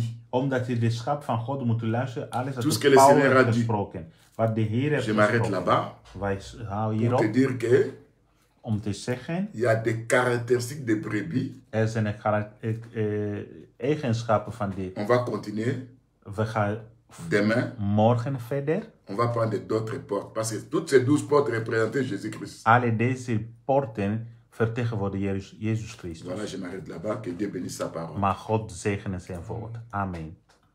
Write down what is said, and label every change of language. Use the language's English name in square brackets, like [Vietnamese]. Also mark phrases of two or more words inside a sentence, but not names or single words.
[Dutch] Omdat je de schap van God moet luisteren, alles [French] Tout [Dutch] wat [French] ce que [Dutch] de [French] le [Dutch] Paul [French] Seigneur [Dutch] heeft [French] a dit. [Dutch] gesproken. Wat de Heer heeft [French] Je m'arrête [Dutch] gesproken. [French] là-bas [Dutch] Wij houden [French] pour te [Dutch] hierop [French] dire que [Dutch] om te zeggen, [French] il y a des caractéristiques de brebis. [Dutch] er zijn eigenschappen van die. [French] On va continuer [Dutch] We gaan [French] demain. [Dutch] morgen verder. [French] On va prendre d'autres portes. Parce que toutes ces 12 portes représentaient Jésus-Christ. [Dutch] Alle deze poorten vertegenwoordigen Jezus Christus. [French] Voilà, je m'arrête là-bas. Que Dieu bénisse sa parole. [Dutch] Maar God zegene zijn woord. Amen.